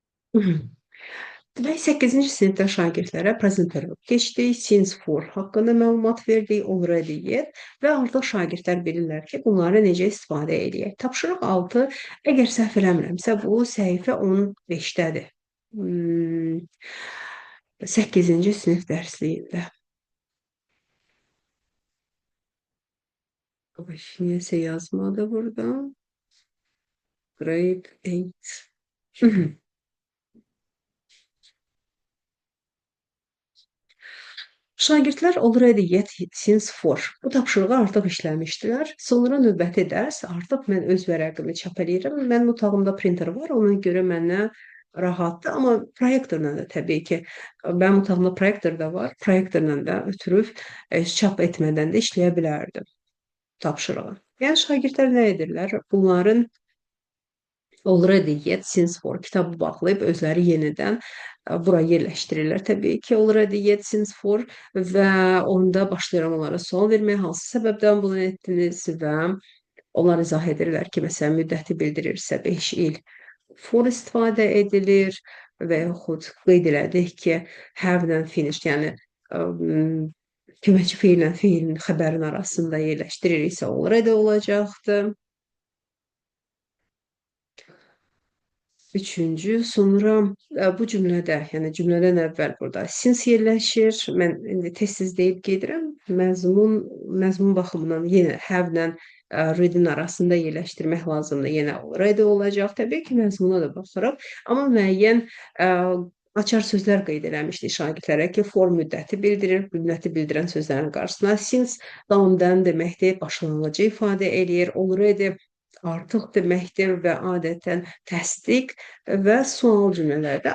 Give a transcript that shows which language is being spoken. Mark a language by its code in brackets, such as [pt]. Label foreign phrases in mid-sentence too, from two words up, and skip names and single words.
[az] Demək, 8-ci sinifdə şagirdlərə prezentasiyya keçdik, [en] Since for [az] haqqında məlumat verdik, [en] already yet [az] və artıq şagirdlər bilirlər ki, bunları necə istifadə eləyək. Tapşırıq 6, əgər səhv eləmirəmsə, bu səhifə 15-dədir. 8-ci sinif dərsliyində. Niyəsə yazmadı burada. [en] Grade 8. [az] Şagirdlər [en] already yet since for [az] bu tapşırığı artıq işləmişdilər. Sonra növbəti dərs artıq mən öz vərəqimi çap eləyirəm. Mənim otağımda printer var, ona görə mənə rahatdır. Amma proyektorla da təbii ki, mənim otağımda proyektor da var. Proyektorla da ötürüb çap etmədən də işləyə bilərdim tapşırığı. Yəni şagirdlər nə edirlər? Bunların [en] already yet since for [az] kitabı bağlayıb özləri yenidən bura yerləşdirirlər. Təbii ki, [en] already yet since for [az] və onda başlayıram onlara sual verməyə, hansı səbəbdən bunu etdiniz və onlar izah edirlər ki, məsələn, müddəti bildirirsə 5 il for istifadə edilir və yaxud qeyd elədik ki, have-lə finished, yəni köməkçi feillə feilin xəbərin arasında yerləşdiririksə already olacaqdır. Üçüncü, sonra bu cümlədə, yəni cümlədən əvvəl burada since yerləşir. Mən indi tez-tez deyib gedirəm. Məzmun baxımından yenə have-lə read-in arasında yerləşdirmək lazımdır. Yenə already olacaq. Təbii ki, məzmuna da baxırıq. Amma müəyyən açar sözlər qeyd eləmişdik şagirdlərə ki, for müddəti bildirir. Müddəti bildirən sözlərin qarşısına since davam deməkdir, başlanğıcı ifadə eləyir. Already artıq deməkdir və adətən təsdiq və sual cümlələrdə.